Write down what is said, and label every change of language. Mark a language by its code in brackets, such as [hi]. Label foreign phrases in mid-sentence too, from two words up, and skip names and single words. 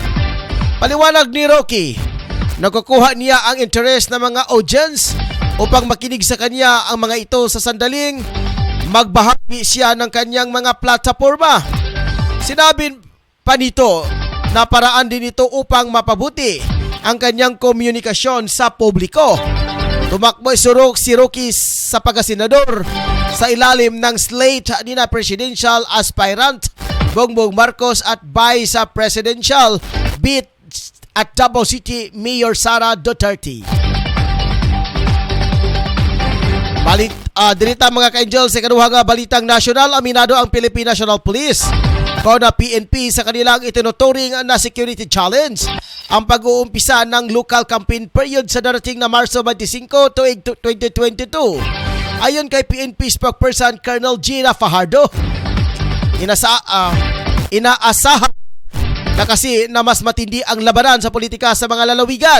[tl] Paliwanag ni Roque, nakukuha niya ang interes ng mga audience upang makinig sa kanya ang mga ito sa sandaling magbahagi siya ng kanyang mga plataforma. Sinabi pa nito na paraan din ito upang mapabuti ang kanyang komunikasyon sa publiko. Tumakbo si Roque sa pagkasenador sa ilalim ng slate ni na [en] presidential aspirant [tl] Bongbong Marcos at [en] Vice Presidential bid [tl] at Davao City Mayor Sara Duterte. [ceb] Dirita mga ka-angel sa kaduhang balitang nasyonal, [tl] aminado ang Philippine National Police na PNP sa kanilang itinuturing na [en] security challenge [tl] ang pag-uumpisa ng [en] local campaign period [tl] sa darating na Marso 25 to 2022. Ayon kay PNP spokesperson Colonel Gina Fajardo, inaasahan na kasi na mas matindi ang labanan sa politika sa mga lalawigan.